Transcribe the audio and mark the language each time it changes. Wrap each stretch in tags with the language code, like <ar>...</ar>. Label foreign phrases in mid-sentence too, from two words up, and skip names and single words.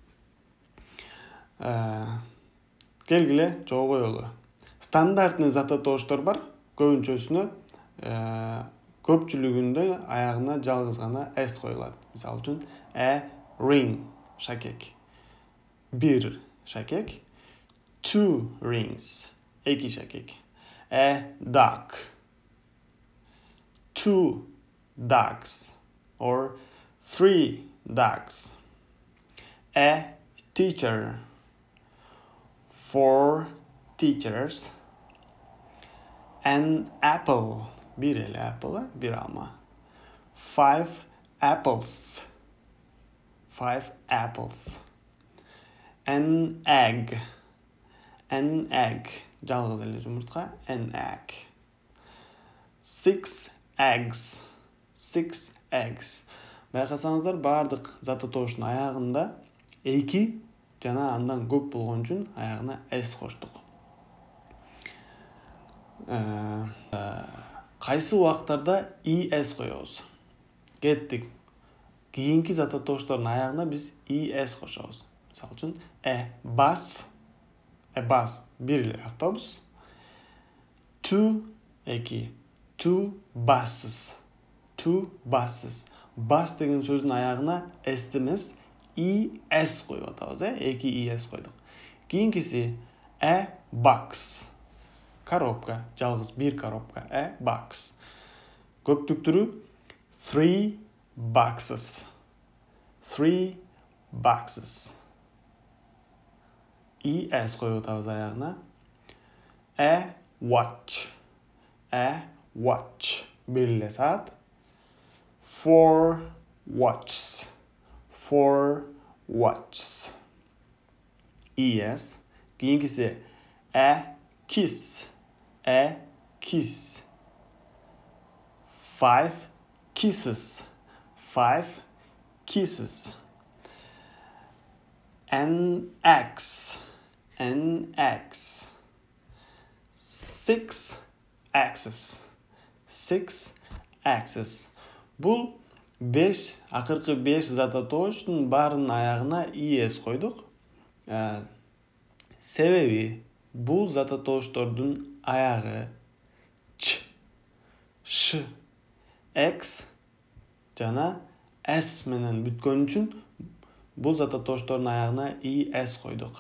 <ky>Келгиле чогуу коелу. Стандартный зат атооштор бар. Көбүнчөсүнө көпчүлүгүндө аягына жалгыз гана s коюлат. Мисалы үчүн ring шакек. Бир шакек.</ky> <en>Two rings.</en> <ky>Эки шакек.</ky> <en>Dog. Two dogs. Or three dogs. Teacher. Four teachers. An apple.</en> <ky>Бир эле apple, бир алма.</ky> <en>Five apples. Five apples. An egg. An egg.</en> <ky>Жалгыз эле жумуртка.</ky> <en>An egg. Six eggs. Six eggs.</en> <ky>Байкасаңыздар, бардык зат атооштун аягында эки жана андан көп болгон үчүн аягына s коштук. Кайсы убактарда es коебуз? Кеттик. Кийинки зат атооштордун аягына биз es кошобуз. Мисалы үчүн bus, бир эле автобус.</ky> <en>Two, эки. Two buses. Two buses.</en> <ky>Bus деген сөздүн аягына s эмес, es коюп атабыз, эки es койдук. Кийинкиси box. Коробка, жалгыз бир коробка, box.</ky> <en>Көптүктүрү three boxes. Three boxes.</en> <ky>Es коюп атабыз аягына.</ky> <en>Watch. Watch.</en> <ky>Бир эле саат.</ky> <en>Four watches. Four watches. Es.</en> <ky>Кийинкиси kiss. Kiss.</ky> <en>Five kisses. Five kisses. An X. Six axes. Six axes.</en> <ky>Бул 5, акыркы 5 зат атооштун баарынын аягына es койдук. Себеби бул зат атооштордун аягы ч, ш, x жана s менен бүткөн үчүн бул зат атооштордун аягына es койдук.</ky>